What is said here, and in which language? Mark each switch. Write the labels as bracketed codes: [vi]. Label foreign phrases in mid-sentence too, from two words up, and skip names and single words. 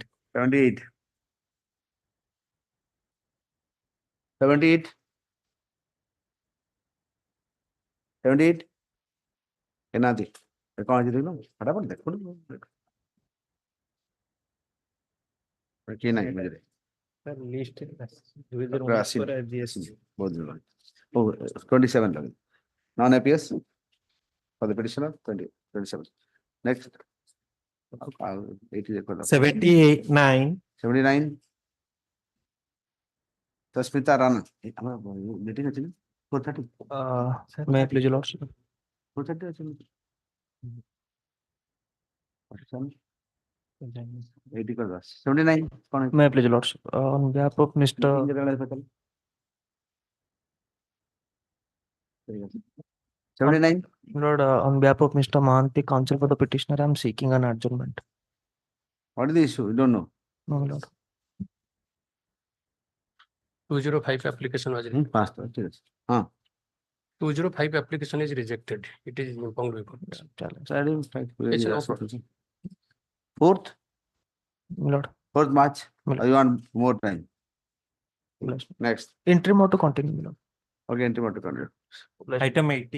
[or] 78 78 78 ଏନାଦି କଣ ଅଛି ଦେଖିଲ ଫଟାଫଟ ଦେଖୁ କିଏ ନାହିଁ ମଝିରେ [en] List. [or] ବହୁତ ଦିନ [en] oh 27 ଲାଗେ non APS for the petitioner 27 next 79. [or] 79 Tasmita Rana ଆମର meeting ଅଛି ନା 4:30 [en] May I please your lordship? [or] 4:30 ଅଛି ନା 80 କରିଦେବା 79 କଣ [en] May I please your lordship? On behalf of Mr. [or] ହେଇଛି? 79 [en] Lord, on behalf of Mr. Mahanti, counsel for the petitioner, I am seeking an adjournment. what is the issue you don't know No, my lord. 205 application was [or] pass ଠିକ ଅଛି ହଁ [en] 205 application is rejected. It is informed report. It's no problem. 4th My lord. 4th March you want more time Yes. next Interim or to continue, my lord. okay entry to continue Item 80.